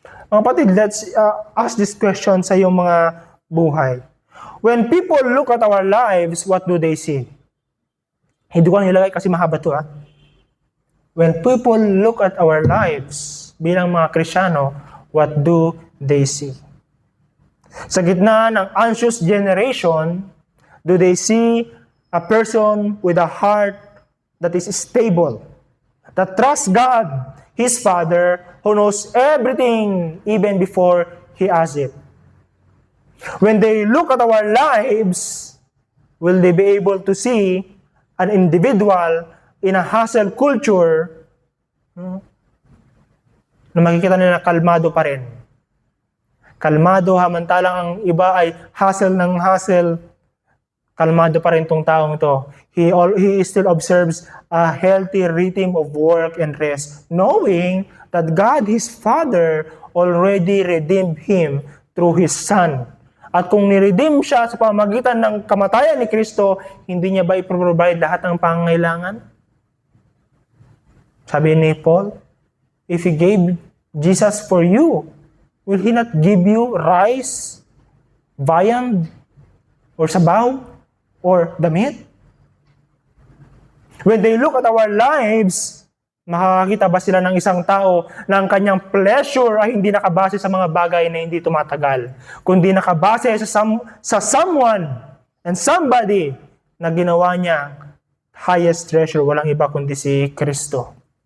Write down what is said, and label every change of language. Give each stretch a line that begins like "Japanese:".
Filipino: Mga kapatid,
English: let's ask this question
Filipino: sa iyong mga buhay.
English: When people look at our lives, what do they see?
Filipino: Hindi ko nilagay kasi mahaba to.
English: When people look at our lives
Filipino: bilang mga Kristiyano,
English: what do they see?
Filipino: Sa gitna ng
English: anxious generation, do they see a person with a heart that is stable, that trusts God, His Father, who knows everything even before He asks it? When they look at our lives, will they be able to see an individual in a hustle culture
Filipino: na makikita nila kalmado pa rin? Kalmado, hamantalang ang iba ay hustle ng hustle, kalmado pa rin tong taong ito.
English: He still observes a healthy rhythm of work and rest, knowing that God, His Father, already redeemed him through His Son.
Filipino: At kung niredeem siya sa pamamagitan ng kamatayan ni Kristo, hindi niya ba iprovide lahat ng pangangailangan?
English: Sabi ni Paul, if He gave Jesus for you, will He not give you rice, viand, or sabaw, or damit?
Filipino: When they look at our lives, makakakita ba sila ng isang tao na ang kanyang pleasure ay hindi nakabase sa mga bagay na hindi tumatagal, kundi nakabase sa someone and somebody na ginawa niya highest treasure, walang iba kundi si Kristo.